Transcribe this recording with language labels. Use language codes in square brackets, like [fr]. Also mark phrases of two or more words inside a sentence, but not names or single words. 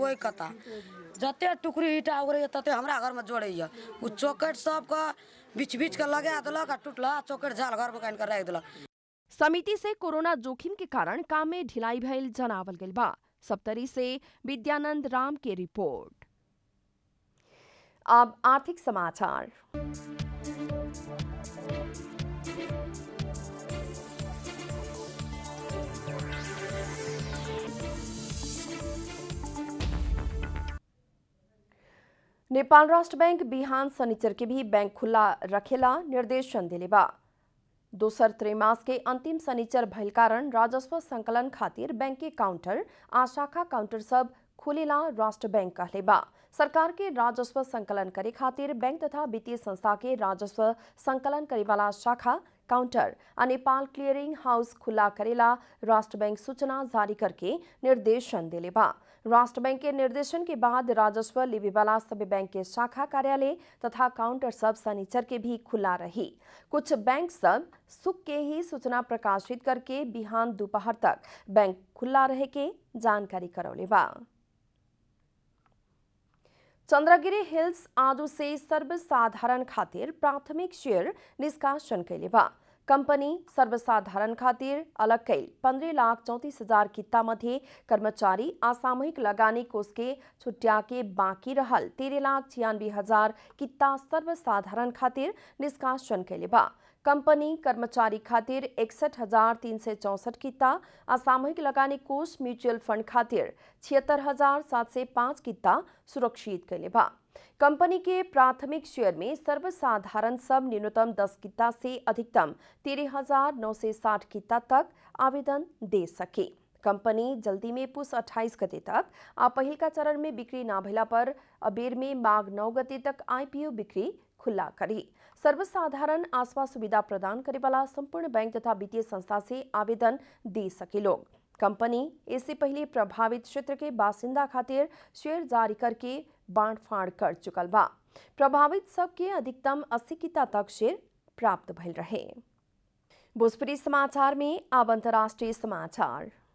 [mai] वही कथा जते टुकड़ी ईटा उगरे तते हमरा घर में जोड़ैया। उ चौकट सब का बीच बीच के लगा देलक आ टूटला चौकट झाल घर में कान के रख देलक। [bho] समिति से कोरोना जोखिम के कारण काम में ढिलाई भइल जनावल गइल बा। सप्तरी से विद्यानंद राम की रिपोर्ट। अब आर्थिक समाचार। नेपाल राष्ट्र बैंक बिहान शनिचर के भी बैंक खुला रखेला निर्देशन दिले बा। दोसर त्रैमास के अंतिम शनिचर भइल कारण राजस्व संकलन खातिर बैंक के काउंटर आ शाखा काउंटर सब खुलेला राष्ट्र बैंक कहले बा। सरकार के राजस्व संकलन करे खातिर बैंक तथा वित्तीय संस्था के राजस्व संकलन करे वाला शाखा काउंटर आ नेपाल क्लियरिंग हाउस खुला करेला राष्ट्र बैंक सूचना जारी करके निर्देशन दिले बा। राष्ट्र बैंक के निर्देशन के बाद राजस्व लेवे वाला सभी बैंक के शाखा कार्यालय तथा काउंटर सब शनिचर के भी खुला रही। कुछ बैंक सब सुख के ही सूचना प्रकाशित करके बिहान दोपहर तक बैंक खुला रहे के जानकारी करौले बा। चंद्रगिरी हिल्स आदु से सर्वसाधारण खातिर प्राथमिक शेयर निष्कासन कैले बा। कंपनी सर्वसाधारण खातिर अलग कैल 15,34,000 किता मध्ये कर्मचारी असामूहिक लगानी कोष के छुट्या के बाकी रहल 13,96,000 किता सर्वसाधारण खातिर निष्कासन कैले बा। कंपनी कर्मचारी खातिर 61,364 किता, असामूहिक लगानी कोष म्यूचुअल फंड खातिर 76,705 किता सुरक्षित कैले बा। कंपनी के प्राथमिक शेयर में सर्वसाधारण सब न्यूनतम 10 किता से अधिकतम 13,960 किता तक आवेदन दे सके। कंपनी जल्दी में पुस 28 गते तक आ पहिल का चरण में बिक्री ना भइला पर अबेर में माघ 9 गते तक आईपीओ बिक्री खुला करी। सर्वसाधारण आसवा सुविधा प्रदान करे वाला संपूर्ण बैंक तथा वित्तीय संस्था से आवेदन दे सके लोग। कंपनी इससे पहले प्रभावित क्षेत्र के बासिंदा खातिर शेयर जारी करके बांट-फाड़ कर चुकल बा। प्रभावित सबके अधिकतम 80 किता तक शेयर प्राप्त भइल रहे। भोजपुरी समाचार में अब अंतर्राष्ट्रीय समाचार।